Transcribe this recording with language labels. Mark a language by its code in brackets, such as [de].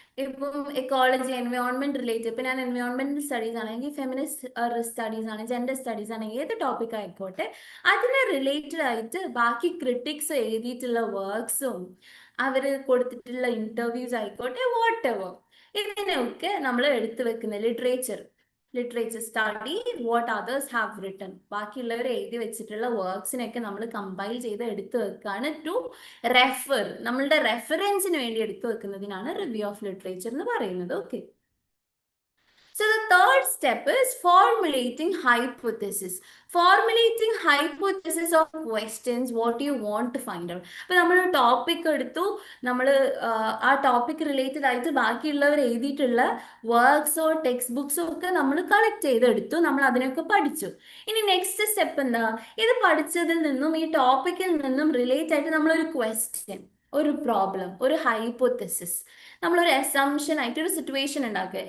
[ml] ഇപ്പം ecology, environment related, ഇപ്പം ഞാൻ എൻവയോൺമെന്റൽ സ്റ്റഡീസ് ആണെങ്കിൽ ഫെമിനിസ്റ്റ് സ്റ്റഡീസ് ആണ്, ജെൻഡർ സ്റ്റഡീസ് ആണ്, ഏത് ടോപ്പിക് ആയിക്കോട്ടെ അതിനെ റിലേറ്റഡ് ആയിട്ട് ബാക്കി ക്രിട്ടിക്സ് എഴുതിയിട്ടുള്ള വർക്ക്സും അവർ കൊടുത്തിട്ടുള്ള ഇന്റർവ്യൂസ് ആയിക്കോട്ടെ, വാട്ട് എവർ, ഇതിനെയൊക്കെ നമ്മൾ എടുത്തു വെക്കുന്ന literature study [en] What others have written. [ml] ബാക്കിയുള്ളവർ എഴുതി വെച്ചിട്ടുള്ള വർക്ക്സിനൊക്കെ നമ്മൾ കമ്പൈൽ ചെയ്ത് എടുത്തു വെക്കാണ് ടു റെഫർ. നമ്മളുടെ റെഫറൻസിന് വേണ്ടി എടുത്തു വെക്കുന്നതിനാണ് റിവ്യൂ ഓഫ് ലിറ്ററേച്ചർ എന്ന് പറയുന്നത്. Okay, [en] So the third step is formulating hypothesis. Formulating hypothesis of questions what you want to find out. [ml] അപ്പോൾ നമ്മൾ ടോപ്പിക് എടുത്തു, നമ്മൾ ആ ടോപ്പിക് റിലേറ്റഡ് ആയിട്ട് ബാക്കിയുള്ളവർ എഴുതിയിട്ടുള്ള വർക്ക്സോ ടെക്സ്റ്റ് ബുക്സോ ഒക്കെ നമ്മൾ കളക്ട് ചെയ്തെടുത്തു, നമ്മൾ അതിനൊക്കെ പഠിച്ചു. ഇനി നെക്സ്റ്റ് സ്റ്റെപ്പ് എന്താ? ഇത് പഠിച്ചതിൽ നിന്നും ഈ ടോപ്പിക്കിൽ നിന്നും റിലേറ്റ് ആയിട്ട് നമ്മളൊരു ക്വസ്റ്റ്യൻ, ഒരു പ്രോബ്ലം, ഒരു ഹൈപ്പോത്തസിസ്, നമ്മളൊരു അസംഷൻ ആയിട്ട് ഒരു സിറ്റുവേഷൻ ഉണ്ടാക്കുക.